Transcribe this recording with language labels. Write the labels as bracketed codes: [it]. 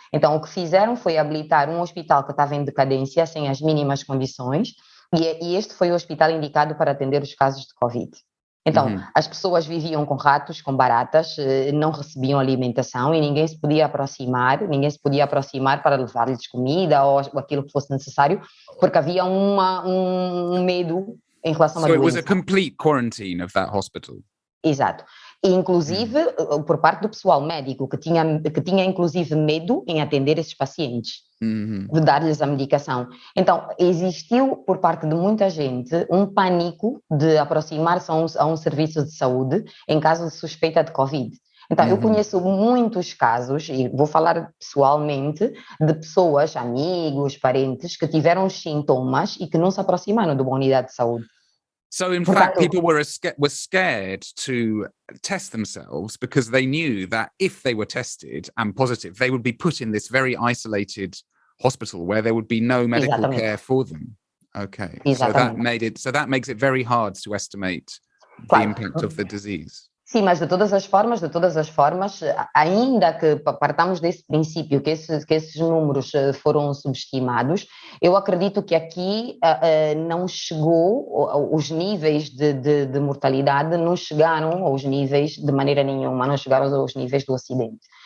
[pt] Então, o que fizeram foi habilitar um hospital que estava em decadência, sem as mínimas condições, e este foi o hospital indicado para atender os casos de Covid. Então, as pessoas viviam com ratos, com baratas, não recebiam alimentação e ninguém se podia aproximar para levar-lhes comida ou aquilo que fosse necessário, porque havia um medo em relação à doença. [en] So it was a complete quarantine of that hospital. [pt] Exato. E, inclusive, por parte do pessoal médico, que tinha inclusive medo em atender esses pacientes, de dar-lhes a medicação. Então, existiu, por parte de muita gente, um pânico de aproximar-se a um serviço de saúde em caso de suspeita de Covid. Então, eu conheço muitos casos, e vou falar pessoalmente, de pessoas, amigos, parentes, que tiveram os sintomas e que não se aproximaram de uma unidade de saúde. [en] So, in fact, people were scared to test themselves because they knew that if they were tested and positive, they would be put in this very isolated hospital where there would be no medical care for them. Okay, so that makes it very hard to estimate the impact of the disease. [pt] Sim, mas de todas as formas, ainda que partamos desse princípio que esses números foram subestimados, eu acredito que aqui não chegou, os níveis de mortalidade não chegaram aos níveis de maneira nenhuma, não chegaram aos níveis do Ocidente.